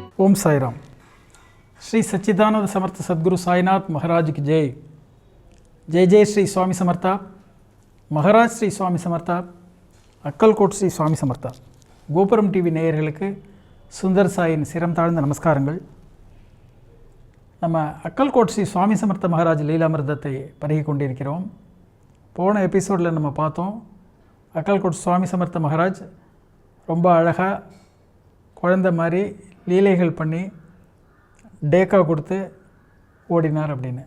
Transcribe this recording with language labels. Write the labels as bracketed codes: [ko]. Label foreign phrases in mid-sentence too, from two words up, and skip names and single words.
[hi] ओम साईराम। श्री सच्चिदानंद समर्थ सद्गुरु साईनाथ महाराज की जय। [mr] जय जय श्री स्वामी समर्था। महाराज श्री स्वामी समर्था। अक्कलकोट श्री स्वामी समर्था। [ta] கோபுரம் டிவி நேயர்களுக்கு சுந்தர் சாயின் சிரம் தாழ்ந்த நமஸ்காரங்கள். நம்ம அக்கல்கோட் ஸ்ரீ சுவாமி சமர்த்த மகாராஜ் லீலாமிர்தத்தை பருகி கொண்டிருக்கிறோம். போன எபிசோடில் நம்ம பார்த்தோம், அக்கல்கோட் சுவாமி சமர்த்த மகாராஜ் ரொம்ப அழகாக குழந்தை மாதிரி லீலைகள் பண்ணி டேக்கா கொடுத்து ஓடினார் அப்படின்னு.